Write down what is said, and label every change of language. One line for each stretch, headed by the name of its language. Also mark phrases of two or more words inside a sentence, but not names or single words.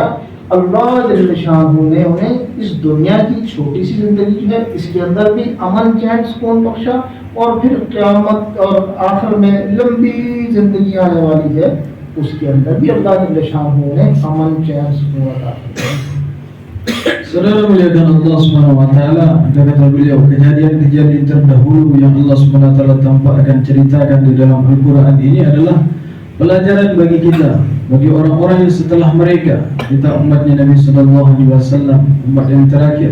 Urdu: اللہ
Arabic: جل شأنه
Urdu: نے انہیں اس دنیا کی چھوٹی سی زندگی جو ہے اس کے اندر بھی امن چین سکون بخشا اور پھر قیامت اور آخر میں لمبی زندگی آنے والی ہے اس کے اندر بھی اللہ
Arabic: جل شأنه
Urdu: نے امن چین سکون عطا کیا.
Indonesian: Saudara melihat Allah
Arabic: سبحانه وتعالى,
Indonesian: kata beliau, kejadian-kejadian terdahulu yang Allah
Arabic: سبحانه وتعالى
Indonesian: tampakkan, ceritakan di dalam Al-Qur'an ini adalah pelajaran bagi kita, bagi orang-orang yang setelah mereka, kita umatnya Nabi
Arabic: صلى الله عليه وسلم,
Indonesian: umat yang terakhir.